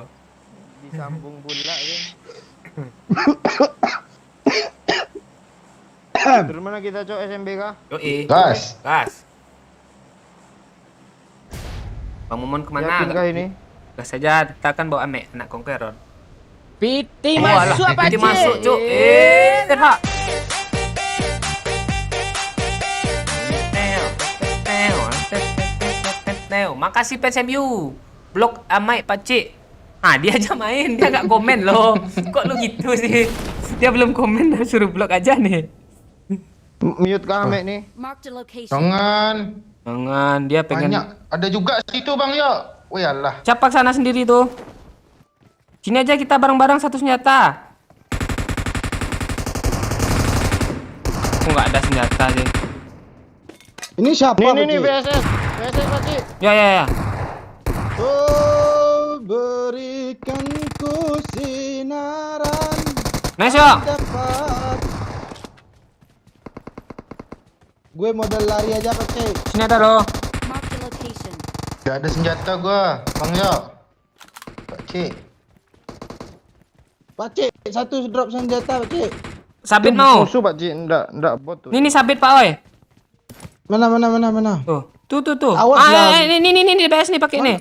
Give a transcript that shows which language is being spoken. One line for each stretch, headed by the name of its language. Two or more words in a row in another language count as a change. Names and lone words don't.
Indonesian: Disambung pula ya. Terus mana kita cok SMBK? Yoi. Gas. Bang Momon kemana? Yakin kah ini? Gas saja, kita kan bawa Amek, anak Conqueror. Piti Walah, masuk apa Piti Cik? masuk, Cuk. Terhak. Makasih PSMU. Blok Amek Pakcik. Dia aja main, dia nggak komen loh. Kok lu gitu sih? Dia belum komen, dah suruh blok aja nih. Mute kah Mek nih?
English: Marked a location.
Indonesian: Jangan, dia pengen Banyak. Ada juga situ, Bang, yuk. Wih, alah. capak sana sendiri tuh. Sini aja kita bareng-bareng satu senjata. Kok nggak ada senjata sih? Ini siapa? Nih Pakcik? VSS Pak Cik. Ya. Oh, berikan ku sinaran Nice yo. dapat. Gue modal lari aja Pakcik. Sini ada loh.
English: Marked a location.
Indonesian: Gak ada senjata gua, Bang, yuk. Pakcik. Pakcik, satu drop senjata Pakcik. Sabit mau. Musuh Pak Cik, enggak bot tuh. Ini sabit Pak Oi. Mana? Tuh. Awas lah. Ini BS nih pakai nih.